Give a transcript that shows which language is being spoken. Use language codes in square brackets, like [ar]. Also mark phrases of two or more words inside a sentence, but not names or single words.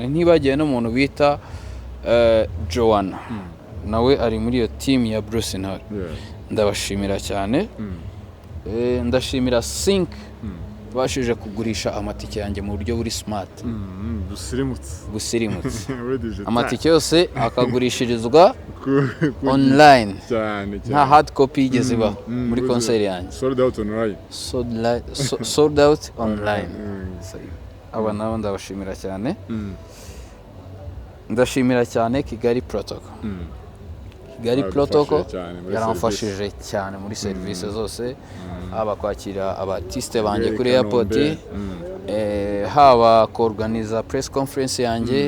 [rw] Ntibagiye n'umuntu bita Joanna, nawe ari muri iyo team ya Bruce Ntore, ndabashimira cyane. Ndashimira Sync bashije kugurisha amatike yanjye mu buryo buri smart, busirimutse. Amatike yose akagurishirizwa online, nta [en] hard copy [rw] yigeze ibaho muri konseri yanjye. [en] Sold out online. [rw] Aba nabo ndabashimira cyane. Ndashimira cyane Kigali Protocol. Kigali Protocol yaramfashije cyane muri serivisi zose, haba kwakira abartiste banjye kuri airport, haba kuorganiza [en] press conference [rw] yanjye.